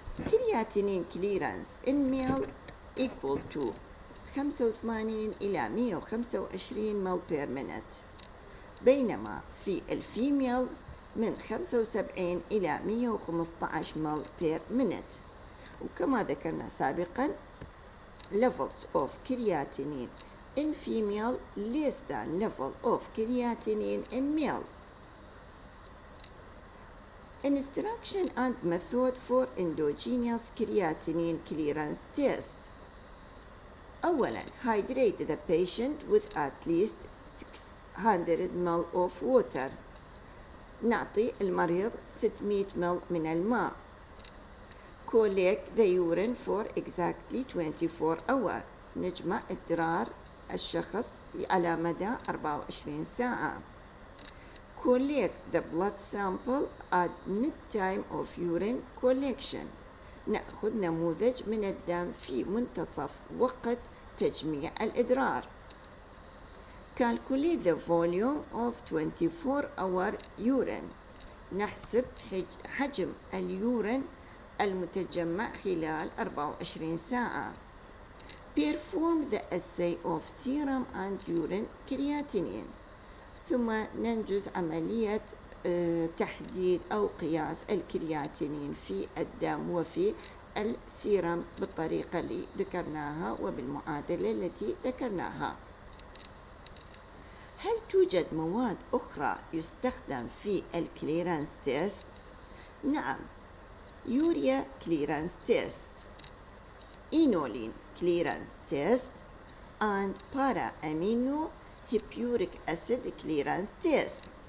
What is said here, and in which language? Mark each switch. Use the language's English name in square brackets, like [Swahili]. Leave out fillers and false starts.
[Arabic] كرياتينين كليرانس [English] in ml equal to [Arabic] 85 إلى 125 مل per minute، بينما في الفيميل من 75 إلى 115 مل per minute. وكما ذكرنا سابقا [English] levels of creatinine in female less than level of creatinine in male. Instruction and method for endogenous creatinine clearance test. [Arabic] أولا [English] hydrate the patient with at least 600 ml of water. [Arabic] نعطي المريض 600 مل من الماء. [English] Collect the urine for exactly 24 hours. [Arabic] نجمع إدرار الشخص على مدى 24 ساعة. [English] Collect the blood sample at mid-time of urine collection. [Arabic] نأخذ نموذج من الدم في منتصف وقت تجميع الإدرار. [English] Calculate the volume of 24-hour urine. [Arabic] نحسب حجم اليورين المتجمع خلال 24 ساعة. [English] Perform the assay of serum and urine creatinine. [Arabic] ثم ننجز عملية تحديد أو قياس الكرياتينين في الدم وفي السيرم بالطريقة اللي ذكرناها وبالمعادلة التي ذكرناها. هل توجد مواد أخرى يستخدم في الكليرانس تيست؟ نعم، يوريا كليرانس تيست، إينولين كليرانس تيست [English] and para-amino hippuric acid clearance test.